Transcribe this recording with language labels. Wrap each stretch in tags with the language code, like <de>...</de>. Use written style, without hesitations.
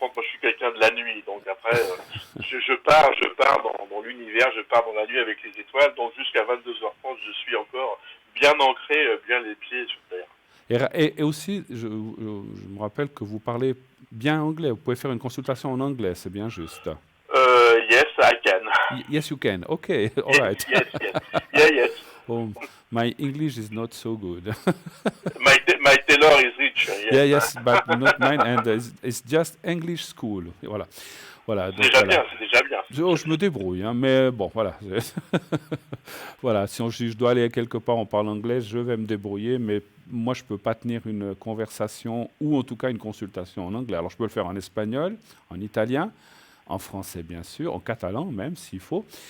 <fr>Moi, je suis quelqu'un de la nuit, donc après, je pars dans l'univers, je pars dans la nuit avec les étoiles, donc jusqu'à 22h30, je suis encore bien ancré, bien les pieds sur terre. Et aussi, je me rappelle que vous parlez bien anglais. Vous pouvez faire une consultation en anglais, c'est bien juste.</fr> <en>Yes, I can. Yes, you can. Okay, all right. Yes. Oh, my English is not so good. My tailor is rich. Yes, but not mine, and it's just English school.</en> <fr>Voilà. C'est déjà bien. Je me débrouille, hein, mais bon, voilà. Voilà, si je dois aller quelque part, on parle anglais, je vais me débrouiller, mais moi, je ne peux pas tenir une conversation ou en tout cas une consultation en anglais. Alors, je peux le faire en espagnol, en italien, en français, bien sûr, en catalan même, s'il faut.</fr>